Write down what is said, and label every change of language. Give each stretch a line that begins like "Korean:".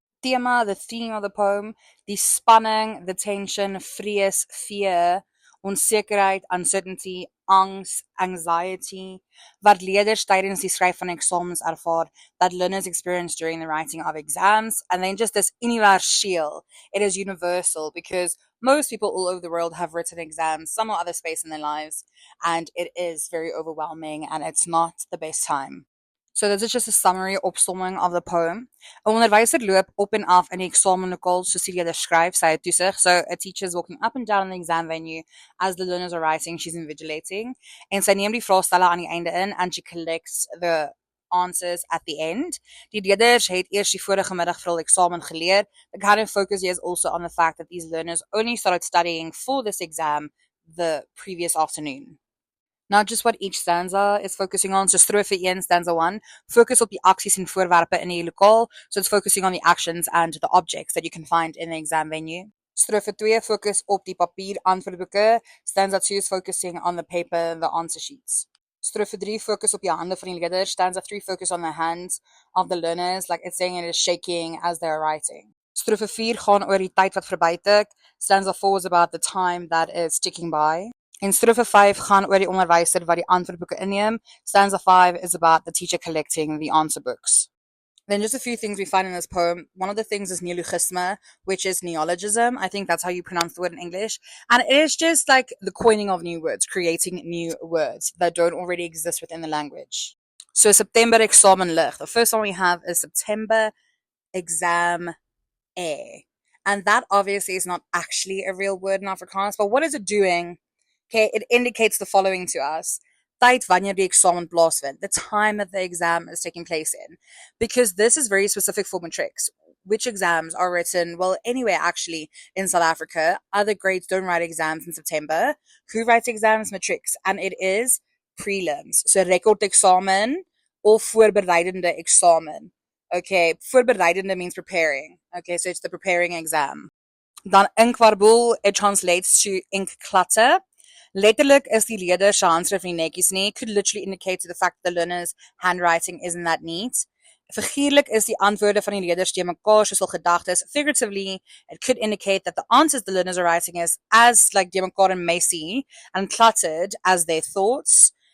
English: Thema, the theme of the poem, die spanning, the tension, vrees, fear, onsekerheid, uncertainty, angs, anxiety,
Afrikaans: wat leerders tydens die skryf van eksamens ervaar,
English: that learners experience during the writing of exams, and then just this universeel, it is universal because most people all over the world have written exams some or other space in their lives, and it is very overwhelming and it's not the best time. So this is just a summary opsomming of the poem.
Afrikaans: 'n Onderwyser loop op en af in die eksamenlokaal soos die leerder skryf, sy het toesig.
English: So a teacher is walking up and down in the exam venue as the learners are writing, she's invigilating.
Afrikaans: En sy neem die vraestelle aan die einde in
English: and she collects the answers at the end.
Afrikaans: Die leerders het eers die vorige middag vir hul eksamen geleer.
English: The kind of focus here is also on the fact that these learners only started studying for this exam the previous afternoon. Not just what each stanza is focusing on. So strofe 1, stanza 1, focus
Afrikaans: op die aksies en voorwerpe in die lokaal.
English: So it's focusing on the actions and the objects that you can find in the exam venue.
Afrikaans: Strofe 2, focus op die papier antwoordboeke.
English: Stanza 2 is focusing on the paper and the answer sheets.
Afrikaans: Strofe 3, focus op die hande van die leerders.
English: Stanza 3, focus on the hands of the learners, like it's saying it is shaking as they're writing.
Afrikaans: Strofe 4 gaan oor die tyd wat verby tik.
English: Stanza 4 is about the time that is ticking by.
Afrikaans: En strofe 5 gaan oor die onderwyser wat die antwoordboeke inneem.
English: Stanza 5 is about the teacher collecting the answer books. Then just a few things we find in this poem. One of the things is Neologism, which is neologism. I think that's how you pronounce the word in English. And it is just like the coining of new words, creating new words that don't already exist within the language. So September examenlig. The first one we have is September exam A. And that obviously is not actually a real word in Afrikaans, but what is it doing? Okay, it indicates the following to us.
Afrikaans: Tyd wanneer die eksamen plaasvind,
English: the time that the exam is taking place in. Because this is very specific for matrics. Which exams are written, well, anywhere actually in South Africa. Other grades don't write exams in September. Who writes exams? Matrics. And it is prelims.
Afrikaans: So rekordeksamen of voorbereidende eksamen.
English: Okay, voorbereidende means preparing. Okay, so it's the preparing exam. Dan inkwarboel, it translates to ink klatter.
Afrikaans: Letterlik is die leerder se handskrif nie netjies nie.
English: Could literally indicate to the fact that the learner's handwriting isn't that neat.
Afrikaans: Figuurlik is die antwoorde van die leerders te mekaar soos hul gedagtes.
English: Figuratively, it could indicate that the answers the learners are writing is as like te mekaar and messy and cluttered as their thoughts.